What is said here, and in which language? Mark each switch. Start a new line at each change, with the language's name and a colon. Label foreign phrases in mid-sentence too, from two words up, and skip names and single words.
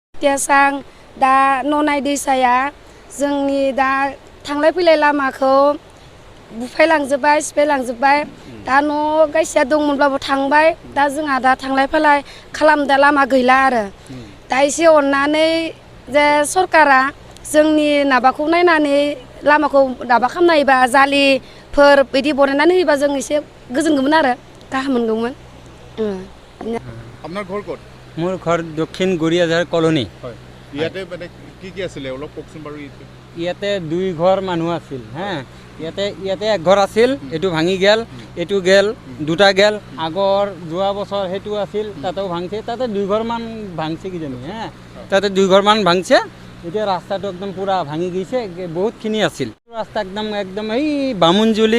Bodo: भुटियासां दा ननाय दैसाया जोंनि दा थांलाय फैलाय लामाखौ बुफायलांजोब्बाय सिफायलांजोब्बाय दा न' गायसेया दंमोनब्लाबो थांबाय दा जोंहा दा थांलाय फैलाय खालामदा लामा गैला आरो दा एसे अननानै जे सरकारा जोंनि माबाखौ नायनानै लामाखौ दाबा खालामना होयोबा जालिफोर बिदि बनायनानै होयोबा जों एसे गोजोनगौमोन आरो गाहाम मोनगौमोन।
Assamese: আপোনাৰ ঘৰ ক'ত? মোৰ ঘৰ দক্ষিণ গৰিয়াঝাৰ কলনী। হয় ইয়াতে মানে কি আছিলে অলপ কওকচোন বাৰু। ইয়াতে 2 ঘৰ মানুহ আছিল হা ইয়াতে এক ঘৰ আছিল এইটো ভাঙি গেল এইটো গেল দুটা গেল আগৰ যোৱা বছৰ সেইটো আছিল তাতেও ভাঙছে তাতে 2 ঘৰ মান ভাঙছে কিজানি হা তাতে 2 ঘৰ মান ভাঙছে এতিয়া ৰাস্তাটো একদম পুৰা ভাঙি গৈছে বহুতখিনি আছিল ৰাস্তা একদম এই বামুনজুলি